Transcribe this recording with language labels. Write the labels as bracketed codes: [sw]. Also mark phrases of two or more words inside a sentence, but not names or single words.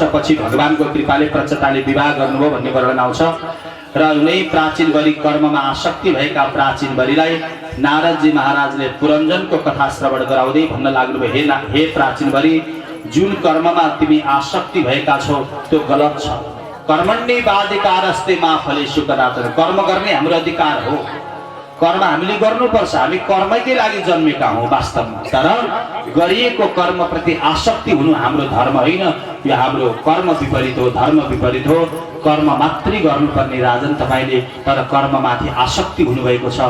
[ne] पछि भगवानको कृपाले प्रचेताले विवाह गर्नुभयो भन्ने वर्णन आउँछ। र उनै प्राचीनबरी कर्ममा आसक्ति भएका प्राचीनबरीलाई नारदजी महाराजले पुरञ्जनको कथा श्रवण गराउँदै भन्न लाग्नुभयो, हे प्राचीनबरी, जुन कर्ममा तिमी आसक्ति भएका छौ त्यो गलत छ। [sa] कर्मण्येवाधिकारस्ते मा फलेषु कदाचन। [ne] कर्म गर्ने हाम्रो अधिकार हो, कर्म हामीले गर्नुपर्छ। हामी कर्मकै लागि जन्मेका हौं वास्तवमा, तर गरिएको कर्मप्रति आसक्ति हुनु हाम्रो धर्म होइन। यो हाम्रो कर्म विपरीत हो, धर्म विपरीत हो। कर्म मात्रै गर्नुपर्ने राजन तपाईले, तर कर्ममाथि आसक्ति हुनुभएको छ।